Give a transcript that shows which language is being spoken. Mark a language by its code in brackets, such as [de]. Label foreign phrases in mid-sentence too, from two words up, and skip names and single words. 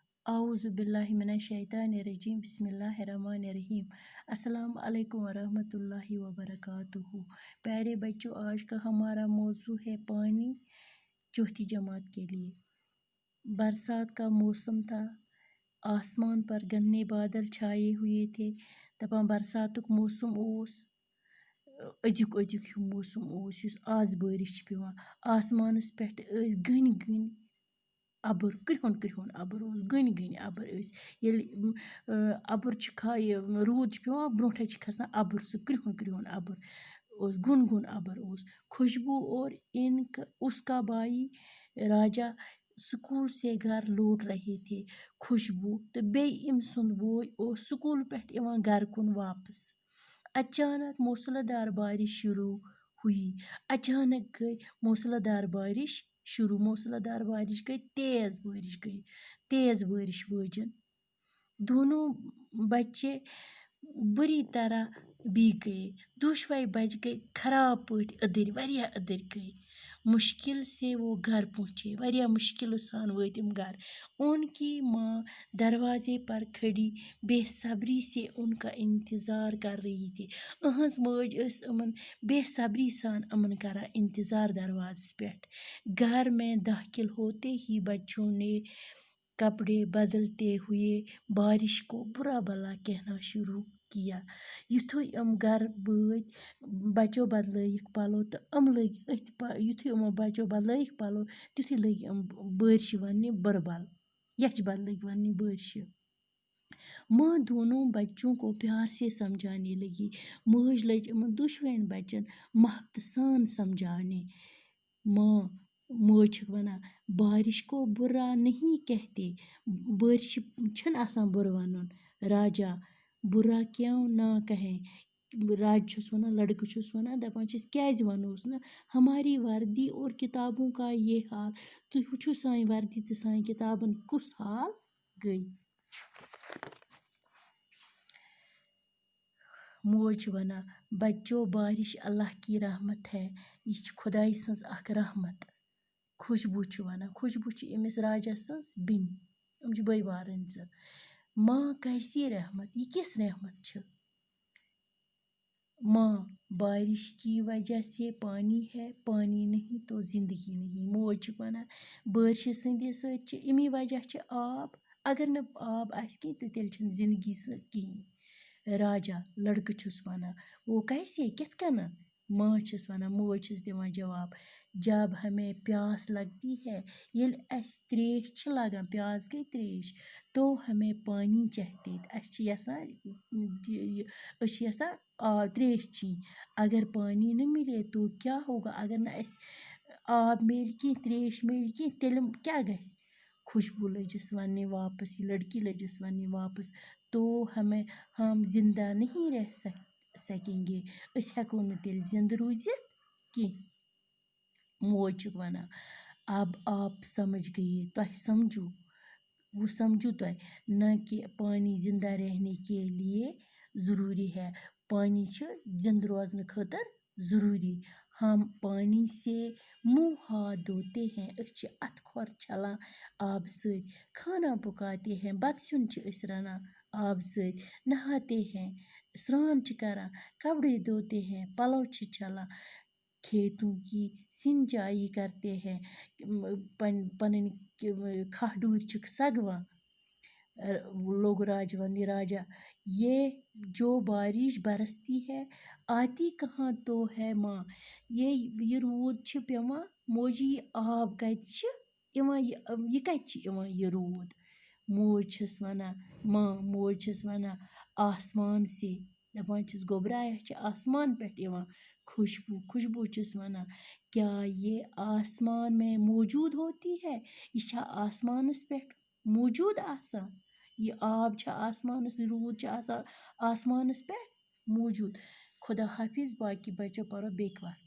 [ar] اعوذ باللہ من الشیطان الرجیم بسم اللہ الرحمن الرحیم السلام علیکم ورحمۃ اللہ وبرکاتہ۔ [ur] پیارے بچوں، آج کا ہمارا موضوع ہے پانی چوتھی جماعت کے لیے۔ برسات کا موسم تھا، آسمان پر گھنے بادل چھائے ہوئے تھے، [ks] دپان برساتک موسم اوس ادیک ہیو موسم اوس یس آز بارش پیوان آسمانس پٮ۪ٹھ گھنۍ گھنۍ ابر کرہُن ابر اوس گھنۍ ابر ٲسۍ ییٚلہِ ابر چھِ روٗد چھُ پیوان برونٛٹھے چھِ کھسان ابر سُہ کرہُن ابر اوس گُن ابر اوس [ur] خوشبو اور اس کا بھائی راجا سکول سے گھر لوٹ رہے تھے۔ [ks] خوشبو تو بیٚیہِ أمۍ سُنٛد بوے اوس سکول پٮ۪ٹھ یِوان گھرٕ کُن واپس۔ [ur] اچانک موسلادھار بارش شروع ہوئی۔ [ks] اچانک گئی موسلادھار بارش شروع، موسلادھار بارش گئی، تیز بارش وٲجن۔ [ur] دونوں بچے بری طرح بھیگ گئے، [ks] دۄشوے بچ گئے خراب پٲٹھۍ أدٕرۍ، واریاہ أدٕرۍ گئے۔ [ur] مشکل سے وہ گھر پہنچے، [ks] واریاہ مشکل سان وٲتۍ یِم گھر۔ [ur] ان کی ماں دروازے پر کھڑی بے صبری سے ان کا انتظار کر رہی تھی۔ [ks] اہنٛز ماج ٲس یِمن بے صبری سان یِمن کران انتظار دروازس پٮ۪ٹھ۔ [ur] گھر میں داخل ہوتے ہی بچوں نے کپڑے بدلتے ہوئے بارش کو برا بلا کہنا شروع کیا۔ [ks] یُتھُے یِم گھر وٲتۍ بچو بدلٲیِکھ پلو تہٕ یِم لٔگۍ یُتھُے یِمو بچو بدلٲیِکھ پلو تِتھُے لٔگۍ یِم بٲرشہِ وننہِ بُرٕ یچھ بد لٔگۍ وننہِ بٲرشہِ۔ [ur] ماں دونوں بچوں کو پیار سے سمجھانے لگی۔ [ks] ماج لج یِمن دۄشوٕنی بچن محبتہٕ سان سمجھانے۔ ماج چھکھ ونان [ur] بارش کو برا نہیں کہتے، [ks] بارشہِ چھُنہٕ آسان بُرٕ ونُن۔ [ur] راجا برا کیوں نہ کہیں، [ks] راج چھُس ونان، لڑکہٕ چھُس ونان، دپان چھِس کیازِ ونوس نہٕ، [ur] ہماری وردی اور کتابوں کا یہ حال، [ks] تُہۍ وٕچھِو سانہِ وردی تہٕ سانہِ کتابن کُس حال گٔے۔ موج چھِ ونان بچو [ur] بارش اللہ کی رحمت ہے، [ks] یہ چھِ خداے سٕنٛز اکھ رحمت۔ خوشبو چھِ ونان، خوشبو چھِ أمِس راجا سٕنٛز بیٚنہِ، یِم چھِ بٲے بارٕنۍ زٕ۔ [ur] ماں کیسی رحمت، [ks] یہ کس رحمت چھِ؟ [ur] ماں بارش کی وجہ سے پانی ہے، پانی نہیں تو زندگی نہیں۔ [ks] موج چھِ ونان بارشہِ سٕنٛدِ سۭتۍ چھِ امی وجہ چھِ آب، اگر نہٕ آب آسہِ کینٛہہ تہٕ تیٚلہِ چھنہٕ زندگی کِہیٖنۍ۔ راجا لڑکہٕ چھُس ونان [ur] وہ کیسے [ks] کِتھ کٔنن؟ ماں چھس ونان، موج چھس دِوان جواب [ur] جب ہمیں پیاس لگتی ہے، [ks] ییٚلہِ اَسہِ تریش چھِ لگان، پیاس گٔے تریش، [ur] تو ہمیں پانی چاہتے، [ks] أسۍ چھِ یژھان تریش چیٚنۍ۔ [ur] اگر پانی نہ ملے تو کیا ہوگا، [ks] اگر نہ اَسہِ آب میلہِ کینٛہہ، تریش میلہِ کینٛہہ، تیٚلہِ کیاہ گژھِ؟ خوشبو لٔجِس وننہِ واپس، یہ لڑکی لٔجِس وننہِ واپس [ur] تو ہم زندہ نہیں رہ سکیں گے، [ks] أسۍ ہیٚکو نہٕ تیٚلہِ زندٕ روٗزِتھ کینٛہہ۔ موج چھکھ ونان [ur] اب آپ سمجھ گئے، [ks] تۄہہِ سمجھو، وہ سمجھو تۄہہِ، [ur] نہ کہ پانی زندہ رہنے کے لیے ضروری ہے، [ks] پانی چھُ زندٕ روزنہٕ خٲطرٕ ضروری۔ [ur] ہم پانی سے منہ ہاتھ دھوتے ہیں، [ks] أسۍ چھِ اتھٕ کھۄر چھلان آبہٕ سۭتۍ، [ur] کھانا پکاتے ہیں، [ks] بتہٕ سیُن چھِ أسۍ رنان آبہٕ سۭتۍ، [ur] نہاتے ہیں، [ks] سران چھِ کران، [ur] کپڑے دھوتے ہیں، [ks] پلو چھِ چھلان، [ur] کھیتوں کی سینچائی کرتے ہیں، [ks] پنٕنۍ کھاہ ڈوٗرۍ چھِکھ سگوان۔ لوگ راج وننہِ [ur] راجا یہ جو بارش برستی ہے آتی کہاں تو ہے ماں، [ks] یہ روٗد چھِ پیوان، موجی یہ آب کتہِ چھِ یِوان، یہ کتہِ چھِ یِوان یہ روٗد؟ موج چھس ونان، موج چھس ونان [ur] آسمان سے، [ks] دپان چھس گوٚبرایا چھِ آسمان پٮ۪ٹھ یِوان خوشبو چھس ونان [ur] کیا یہ آسمان میں موجود ہوتی ہے، [ks] یہ چھا آسمانس پٮ۪ٹھ موجود آسان، یہ آب چھا آسمانس، روٗد چھِ آسان آسمانس پٮ۪ٹھ موجود۔ خدا حافظ، باقی بچو پرو بیٚکہِ وقت۔